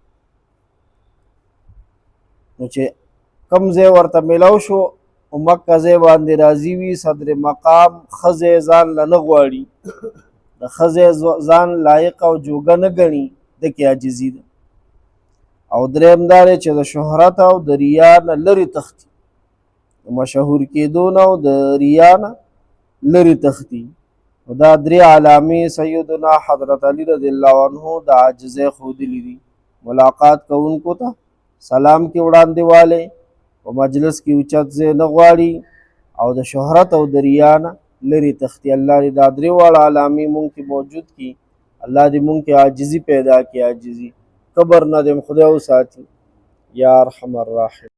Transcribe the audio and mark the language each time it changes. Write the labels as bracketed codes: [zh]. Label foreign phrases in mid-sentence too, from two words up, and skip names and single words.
[ps] نو چې کم ځای ورته میلو شو مکه ځای باندې راضي وي صدر مقام ښه ځای ځان له نه غواړي د ښه ځای ځان لایق او جوګه نه ګڼي د کې عاجزي ده. او دریم دا دی چې د شهرت او د ریا نه لرې تښتي د مشهور کېدو نه او د ریا نه لرې تښتي. دا درې علامې سیدنا حضرت علی [ar] رضی اللہ عنہ [ps] د عاجزۍ ښودلي دي. ملاقات کوونکو ته سلام کې وړاندې والی په مجلس کې اوچت ځای نه غواړي او د شهرت او د ریا نه لرې تښتي. الله دې دا درې واړه علامې مونږ کې موجود کړي. اللہ دی مونږ کې عاجزی پیدا کی عاجزی کبر نه دیم خدای وساتي [ar] یا ارحم الراحمین.